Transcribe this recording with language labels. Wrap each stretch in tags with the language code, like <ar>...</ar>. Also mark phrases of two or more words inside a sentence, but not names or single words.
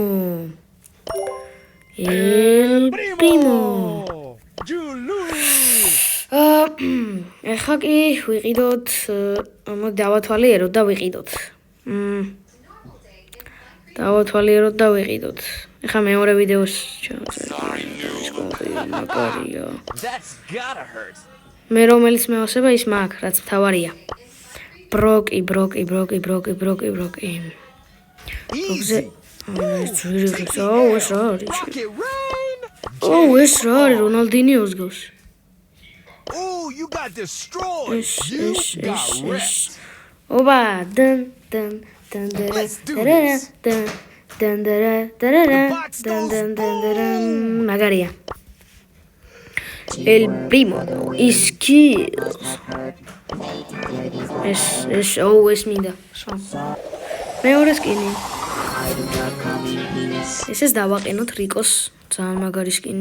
<ka>Julu. ეხა კი ვიყიდოთ, მოდი დავათვალიეროთ და ვიყიდოთ. დავათვალიეროთ და ვიყიდოთ. ეხა მეორე ვიდეოს მაგარია.</ka> <en>That's gotta hurt.</en> <ka>მე რომელიც მეოსება ის მაგ, რაც მთავარია. ბროკი.</ka> <en>Easy.</en> <ka>ეს რა არის? Rocket Rain. ეს რა არის? რონალდინიოს გავს.</ka> <en>Oh, you got destroyed. You got wrecked.</en> <ka>ობა,</ka> <en>Let's do this.</en> <ka>მაგარია.</ka> <en>El Primo skills.</en> <ka>ეს მინდა. მეორე სკინი. ეს დავაყენოთ რიკოს ძალიან მაგარი სკინი.</ka>